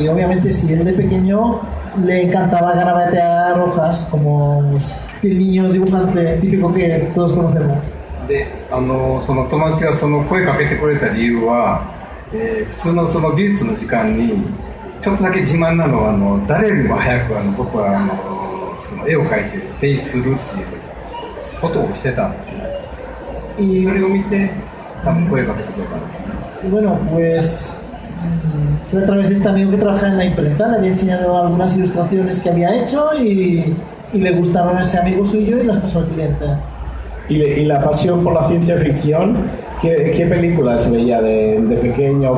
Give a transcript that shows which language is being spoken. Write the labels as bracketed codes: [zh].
[es] Y obviamente si él de pequeño le encantaba garabatear hojas, como el niño dibujante típico que todos conocemos. [ja] で、その友達がその声かけてくれた理由は、普通のその美術の時間にちょっとだけ自慢なのは誰よりも早く僕はその絵を描いて提出するっていうことをしてたんですね。それを見て多分声かけてくれたんですね。 [es] Bueno, pues fue a través de este amigo que trabajaba en la imprenta, le había enseñado algunas ilustraciones que había hecho y le gustaron a ese amigo suyo y las pasó al cliente. Y la pasión por la ciencia ficción, ¿qué películas veía de pequeño?